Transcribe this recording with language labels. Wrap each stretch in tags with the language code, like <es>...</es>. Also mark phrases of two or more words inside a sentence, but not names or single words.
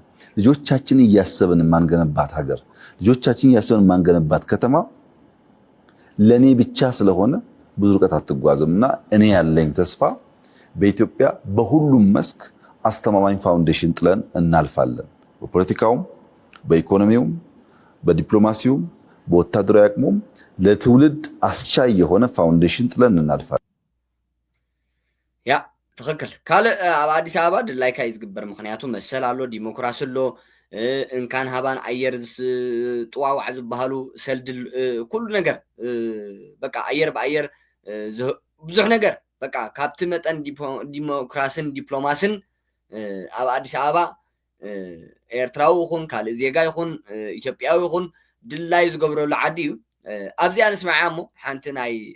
<am>ልጆቻችን እያሰብን ማንገነባት ሀገር፣ ልጆቻችን እያሰብን ማንገነባት ከተማ ለኔ ብቻ ስለሆነ ብዙ ርቀት አትጓዝምና እኔ ያለኝ ተስፋ በኢትዮጵያ በሁሉም መስክ አስተማማኝ ፋውንዴሽን ጥለን እናልፋለን። በፖለቲካውም፣ በኢኮኖሚውም፣ በዲፕሎማሲውም፣ በወታደራዊ አቅሙም ለትውልድ አስቻይ የሆነ ፋውንዴሽን ጥለን እናልፋለን። ያ ትክክል</am> <ti>ካልእ ኣብ አዲስ አበባ ድላይካ እዩ ዝግበር። ምክንያቱ መሰል ኣሎ፣ ዲሞክራሲ ኣሎ፣ እንካን ሃባን ኣየር ጥዋዋዕ ዝበሃሉ ሰልድል ኩሉ ነገር በቃ ኣየር ብኣየር ብዙሕ ነገር በቃ ካብቲ መጠን ዲሞክራሲን ዲፕሎማሲን ኣብ አዲስ አበባ ኤርትራዊ ይኹን ካልእ ዜጋ ይኹን ኢትዮጵያዊ ይኹን ድላይ ዝገብረሉ ዓዲ እዩ። ኣብዚኣ ንስማዕያ እሞ ሓንቲ ናይ</ti>